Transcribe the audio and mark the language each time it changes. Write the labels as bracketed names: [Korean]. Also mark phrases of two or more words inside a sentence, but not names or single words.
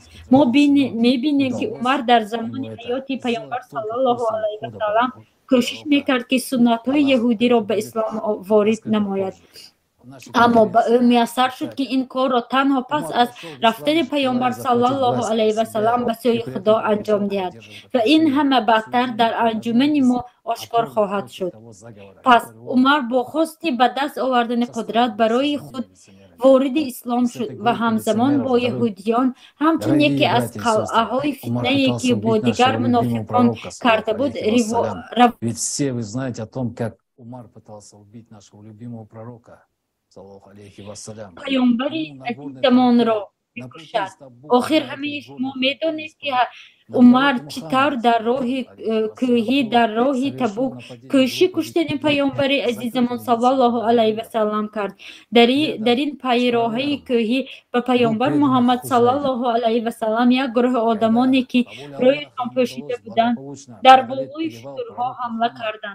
[Persian] ما می‌بینیم که عمر در زمان حیات پیامبر [Arabic] صلی الله علیه و سلم [Persian] کوشش می‌کرد که سنت‌های یهودی را به اسلام وارد نماید، اما به او میسر شد که این کار را تنها پس از رفتن پیامبر [Arabic] صلی الله علیه و سلم [Persian] به سوی خدا انجام دهد و این همه بدتر در انجمن ما آشکار خواهد شد. پس عمر با خواست به دست آوردن قدرت برای خود وارد اسلام شد و همزمان با یهودیان همچون یکی از قلعه‌های فتنه‌ای که با دیگر منافقان کرده بود [Russian] Ведь все вы знаете о том, как Умар пытался убить нашего любимого пророка, [Arabic] صلى الله عليه وسلم. [Persian] پیامبری عزیزمان را بکشد. آخر همه شما میدانید که عمر چطور در راه کوهی در راه تبوک کوشش کشتن پیامبر عزیزمان [Arabic] صلی الله علیه و سلم [Persian] کرد. در این پیراهی کوهی به پیامبر محمد [Arabic] صلی الله علیه و سلم [Persian] یک گروه آدمانی که رویشان پوشیده بودند در بالای شترها حمله کردند.